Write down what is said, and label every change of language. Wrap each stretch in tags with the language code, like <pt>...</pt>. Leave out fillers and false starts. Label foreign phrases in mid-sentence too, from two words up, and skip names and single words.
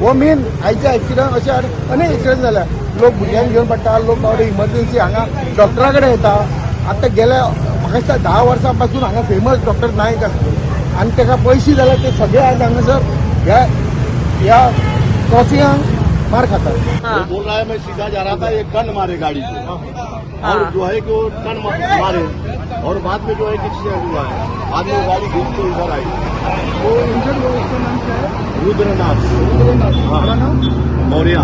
<kok>हो मेन आयच्या एक्सिडंट अशे अनेक एक्सिडंट जाल्या लोक भुरग्यांक घेवन पडटा लोक बाबडे इमर्जन्सी हांगा डॉक्टरा कडेन येता। आतां गेल्या म्हाका दिसता 10 वर्सां पासून हांगा फेमस डॉक्टर नायक आसता आनी ताका पयशे जाल्यार ते सगळे आज हांगासर ह्या क्रॉसिंगाक मार खाता।</kok> <hi>वो बोल रहा है मैं सीधा जा रहा था एक टन मारे गाड़ी को और जो है कि वो टन मारे और बाद में जो है कि एक्सीडेंट हुआ है। बाद में वो गाड़ी घूम के इधर आई। वो इंजर्ड हुआ उसका नाम क्या है? रुद्रनाथ मौर्य।</hi>